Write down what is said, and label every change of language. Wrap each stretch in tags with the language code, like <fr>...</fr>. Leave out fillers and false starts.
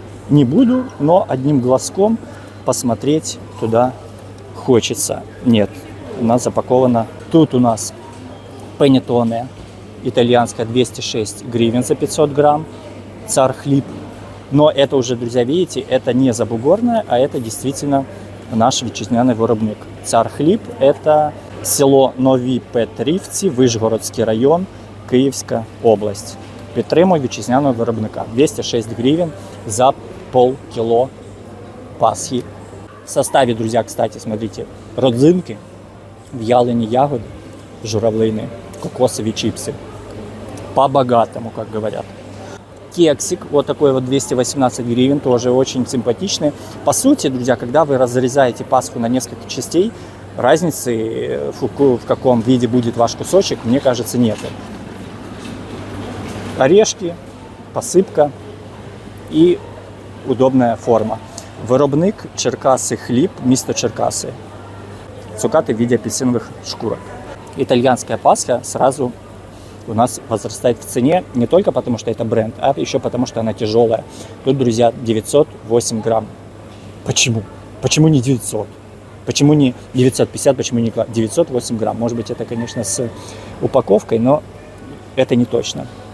<ru>не буду, но одним глазком посмотреть туда хочется. Нет, у нас запаковано. Тут у нас панеттоне итальянская 206 гривен за 500 грамм. Цар хлеб. Но это уже, друзья, видите, это не забугорное, а это действительно наш</ru> <uk>вітчизняний виробник. Цар хліб – это село Нові Петрівці, Вишгородський район, Київська область. Підтримую вітчизняного виробника.</uk> <ru>206 гривен за полкило пасхи. В составе, друзья, кстати, смотрите, родзинки, в'ялені ягоды, журавлины, кокосовые чипсы. По-богатому, как говорят. Кексик, вот такой вот 218 гривен, тоже очень симпатичный. По сути, друзья, когда вы разрезаете пасху на несколько частей, разницы, в каком виде будет ваш кусочек, мне кажется, нет. Орешки, посыпка и удобная форма.</ru> <uk>Виробник Черкаси хліб, місто Черкаси.</uk> <ru>Цукаты в виде апельсиновых шкурок. Итальянская пасха сразу у нас возрастает в цене не только потому, что это бренд, а еще потому, что она тяжелая. Тут, друзья, 908 грамм. Почему? Почему не 900? Почему не 950, почему не 908 грамм? Может быть, это, конечно, с упаковкой, но это не точно.</ru>